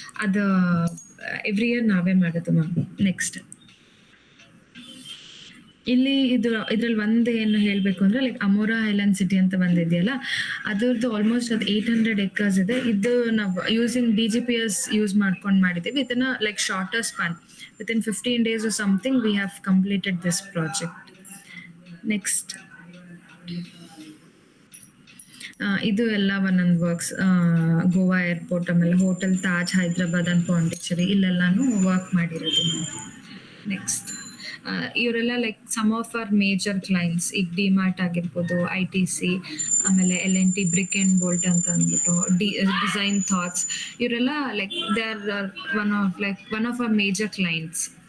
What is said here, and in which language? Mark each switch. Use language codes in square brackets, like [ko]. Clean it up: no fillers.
[kn] ಅದು every year ನಾವೇ ಮಾಡೋದು ಮ್ಯಾಮ್. ನೆಕ್ಸ್ಟ್ ಇಲ್ಲಿ ಇದ್ರಲ್ಲಿ ಒಂದು ಏನು ಹೇಳಬೇಕು ಅಂದ್ರೆ ಅಮೋರಾ ಐಲ್ಯಾಂಡ್ ಸಿಟಿ ಅಂತ ಬಂದಿದೆಯಲ್ಲ, ಅದ್ರದ್ದು ಆಲ್ಮೋಸ್ಟ್ ಅದು 800 acres ಇದೆ. ಇದು ನಾವು ಯೂಸಿಂಗ್ DGPS ಯೂಸ್ ಮಾಡ್ಕೊಂಡು ಮಾಡಿದ್ದೀವಿ. ಇದನ್ನ [en] Shorter span within 15 days or something we have completed this project. Next [kn] ಇದು ಎಲ್ಲ ಒಂದೊಂದು ವರ್ಕ್ಸ್ ಗೋವಾ ಏರ್ಪೋರ್ಟ್, ಆಮೇಲೆ hotel Taj Hyderabad and Pondicherry ಇಲ್ಲೆಲ್ಲಾನು work ಮಾಡಿರೋದು. ನೆಕ್ಸ್ಟ್ ಇವರೆಲ್ಲ [en] like some of our major clients, [kn] ಈಗ ಡಿಮಾರ್ಟ್ ಆಗಿರ್ಬೋದು, ITC, ಆಮೇಲೆ LNT, ಬ್ರಿಕ್ ಅಂಡ್ ಬೋಲ್ಟ್ ಅಂತ ಅಂದ್ಬಿಟ್ಟು, ಡಿಸೈನ್ ಥಾಟ್ಸ್, ಇವರೆಲ್ಲ [en] Like they are one of our major clients.